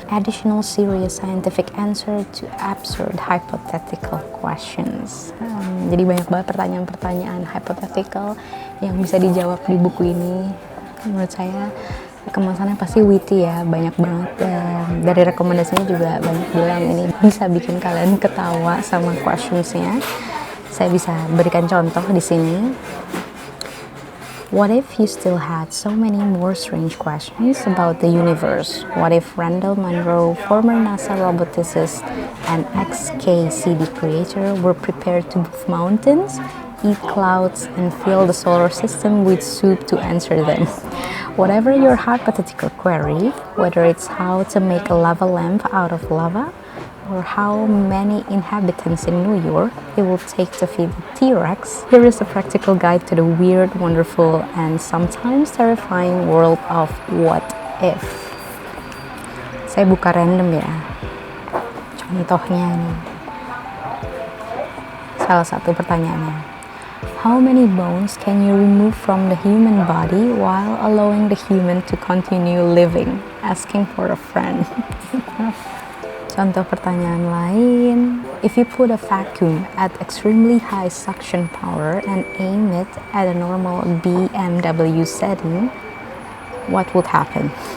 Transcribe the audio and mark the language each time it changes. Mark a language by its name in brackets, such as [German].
[English] Additional serious scientific answer to absurd hypothetical questions. [Indonesian] Jadi banyak banget pertanyaan-pertanyaan hypothetical yang bisa dijawab di buku ini. Menurut saya kemasannya pasti witty ya, banyak banget. Dari rekomendasinya juga banyak bilang ini bisa bikin kalian ketawa sama questionsnya. Saya bisa berikan contoh di sini. [English] What if you still had so many more strange questions about the universe? What if Randall Munroe, former NASA roboticist and ex-KCD creator, were prepared to move mountains, eat clouds, and fill the solar system with soup to answer them? Whatever your hypothetical query, whether it's how to make a lava lamp out of lava, or how many inhabitants in New York it will take to feed the T-Rex, here is a practical guide to the weird, wonderful, and sometimes terrifying world of what if. [Indonesian] Saya buka random ya. Contohnya nih. Salah satu pertanyaannya. [English] How many bones can you remove from the human body while allowing the human to continue living? Asking for a friend. [Indonesian] Contoh pertanyaan lain, [English] if you put a vacuum at extremely high suction power and aim it at a normal BMW setting, what would happen?